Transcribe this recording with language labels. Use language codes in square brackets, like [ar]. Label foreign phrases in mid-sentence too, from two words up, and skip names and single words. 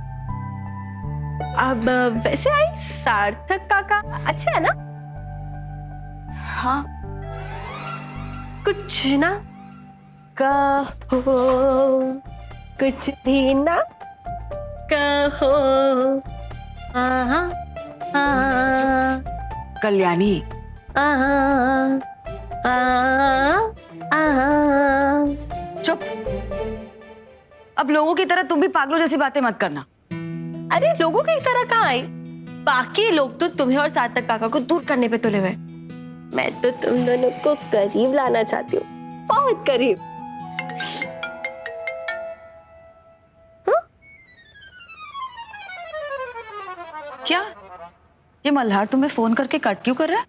[hi] अब वैसे आई, सार्थक काका अच्छा है ना? हाँ, कुछ ना कहो, कुछ भी ना कहो। आहा, आहा, कल्याणी, आहा, आहा, आहा। चुप। अब लोगों की तरह तुम भी पागलों जैसी बातें मत करना। अरे लोगों की तरह कहाँ आई? बाकी लोग तो तुम्हें और सार्थक काका को दूर करने पे तुले हुए। मैं तो तुम दोनों को करीब लाना चाहती हूँ, बहुत करीब। क्या ये मल्हार तुम्हें फोन करके कट क्यों कर रहा है?